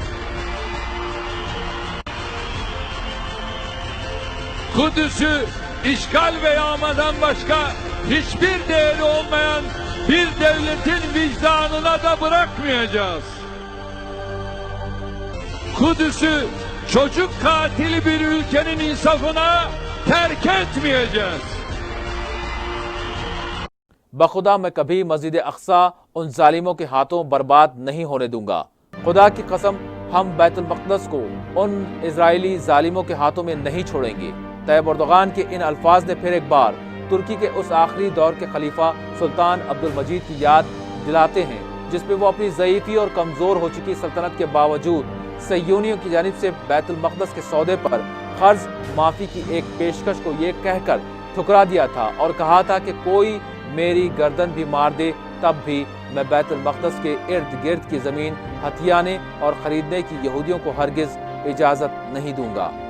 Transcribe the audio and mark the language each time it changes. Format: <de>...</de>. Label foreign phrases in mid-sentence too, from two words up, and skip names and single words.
<tr>Kudüs'ü işgal ve yağmadan başka hiçbir değeri olmayan bir devletin vicdanına da bırakmayacağız. Kudüs'ü çocuk katili bir ülkenin insafına terk etmeyeceğiz.</tr> <ur>بخدا میں کبھی مسجد اقصیٰ ان ظالموں کے ہاتھوں برباد نہیں ہونے دوں گا. خدا کی قسم ہم بیت المقدس کو ان اسرائیلی ظالموں کے ہاتھوں میں نہیں چھوڑیں گے. طیب اردوگان کے ان الفاظ نے پھر ایک بار ترکی کے اس آخری دور کے خلیفہ سلطان عبدالمجید کی یاد دلاتے ہیں جس میں وہ اپنی ضعیفی اور کمزور ہو چکی سلطنت کے باوجود صیہونیوں کی جانب سے بیت المقدس کے سودے پر قرض معافی کی ایک پیشکش کو یہ کہہ کر ٹھکرا دیا تھا اور کہا تھا کہ کوئی میری گردن بھی مار دے تب بھی میں بیت المقدس کے ارد گرد کی زمین ہتھیانے اور خریدنے کی یہودیوں کو ہرگز اجازت نہیں دوں گا.</ur>